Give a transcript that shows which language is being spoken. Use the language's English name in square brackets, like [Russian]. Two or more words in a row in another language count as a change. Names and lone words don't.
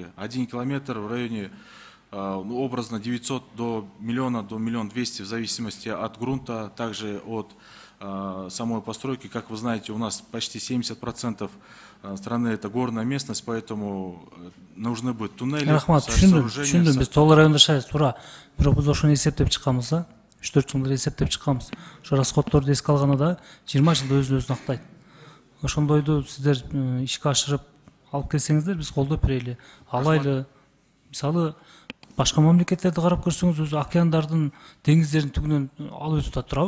[Russian] 1 километр в районе образно 900 до 1 200 000 в зависимости от грунта, также от самой постройки. Как вы знаете, у нас почти 70% страны это горная местность, поэтому нужны будут туннели, сооружения. [Kyrgyz] Биз Тоолор районунда жашайбыз, туура. Бирок биз ошону эсептеп чыкканбыз да. 3-4 жылдар эсептеп чыкканбыз. Ошо расходдорду эске алганда 20 жылда өзүн-өзүн актайт. Ошондойду сиздер ишке ашырып алып келсеңиздер, биз колдоп берели. Алайлы. Мисалы башка мамлекеттерди карап көрсөңүз, өзү океандардын, деңиздердин түгүнөн алып өтүп турабы?